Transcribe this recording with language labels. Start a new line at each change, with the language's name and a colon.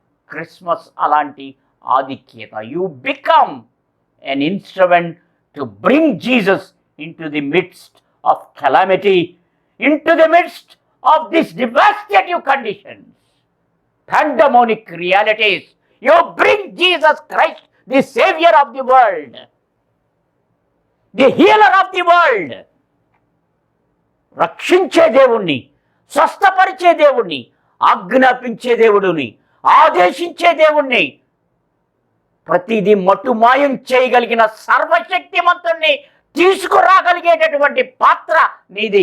Telugu: Christmas అలాంటి ఆధిక్యత.
English: You become an instrument to bring Jesus into the midst of calamity, into the midst of this devastative conditions, pandemonic realities. You bring Jesus Christ, the Savior of the world, the healer of the world.
Telugu: రక్షించే దేవుణ్ణి, స్వస్థపరిచే దేవుణ్ణి, ఆజ్ఞాపించే దేవుడిని, ఆదేశించే దేవుణ్ణి, ప్రతిదీ మట్టుమాయం చేయగలిగిన సర్వశక్తిమంతుణ్ణి తీసుకురాగలిగేటటువంటి పాత్ర నీది.